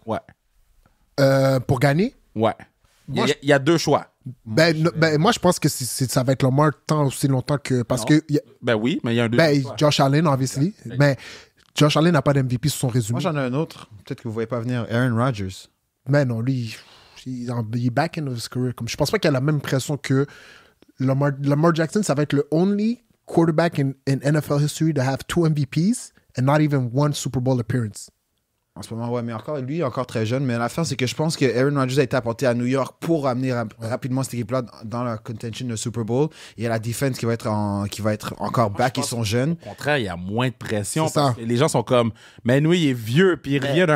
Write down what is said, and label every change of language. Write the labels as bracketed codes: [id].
[fr] Ouais. pour gagner. Ouais. Moi, Il y a deux choix. Moi, je pense que ça va être Lamar tant aussi longtemps que. Parce Non. que. Ben oui, mais il y a un deuxième choix. [en] Josh Allen, obviously. [fr] Mais Josh Allen n'a pas d'MVP sur son résumé. Moi, j'en ai un autre. Peut-être que vous ne voyez pas venir. Aaron Rodgers. Mais non, lui, il est [en] back in his career. [fr] Comme, je pense pas qu'il a la même pression que Lamar Jackson. Ça va être le [en] only quarterback in NFL history to have 2 MVPs and not even 1 Super Bowl appearance. [fr] En ce moment, ouais, mais encore, lui, il est encore très jeune. Mais l'affaire, c'est que je pense que Aaron Rodgers a été apporté à New York pour amener rapidement cette équipe-là dans la contention de Super Bowl. Il y a la defense qui va être encore back. Ils sont jeunes. Au contraire, il y a moins de pression. C'est Parce ça. que les gens sont comme, mais nous, il est vieux, puis il revient d'un